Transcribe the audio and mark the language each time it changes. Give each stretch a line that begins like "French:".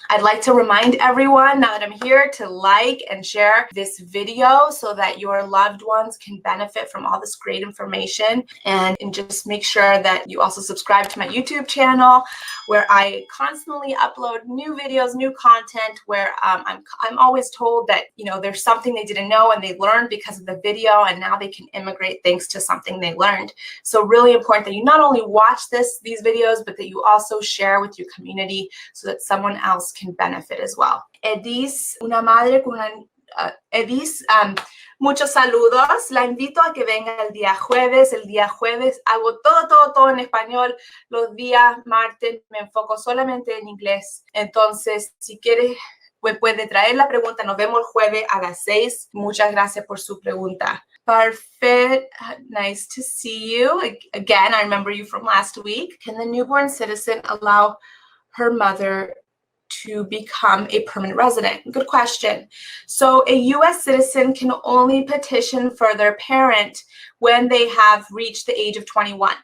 English: I'd like to remind everyone now that I'm here to like and share this video so that your loved ones can benefit from all this great information, and just make sure that you also subscribe to my YouTube channel, where I constantly upload new videos, new content, where I'm always told that, you know, there's something they didn't know and they learned because of the video, and now they can immigrate thanks to something they learned. So really important that you not only watch these videos, but that you also share with your community so that someone else can benefit as well.
Spanish: Edis, una madre con una... Edis, muchos saludos. La invito a que venga el día jueves. El día jueves hago todo en español. Los días martes me enfoco solamente en inglés. Entonces, si quieres, pues puede traer la pregunta. Nos vemos el jueves a las 6. Muchas gracias por su pregunta.
English: Perfect. Nice to see you. Again, I remember you from last week. Can the newborn citizen allow her mother to become a permanent resident? Good question. So a U.S. citizen can only petition for their parent when they have reached the age of 21.